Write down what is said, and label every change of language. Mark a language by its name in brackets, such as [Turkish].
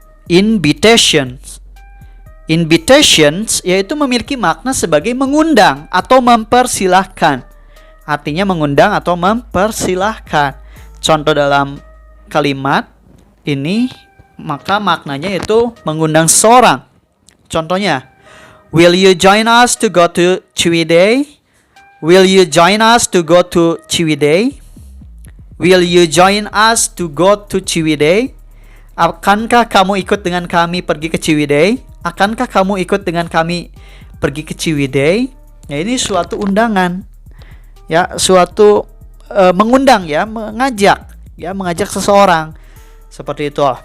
[Indonesian] Invitations. Invitations yaitu memiliki makna sebagai mengundang atau mempersilahkan. Artinya mengundang atau mempersilahkan. Contoh dalam kalimat ini maka maknanya yaitu mengundang seseorang. Contohnya, [English] will you join us to go to Ciwidey? Will you join us to go to Ciwidey? Will you join us to go to Ciwidey? [Indonesian] Akankah kamu ikut dengan kami pergi ke Ciwidey? Akankah kamu ikut dengan kami pergi ke Ciwidey? Ya, ini suatu undangan. Ya, suatu mengundang ya, mengajak seseorang. Seperti itu.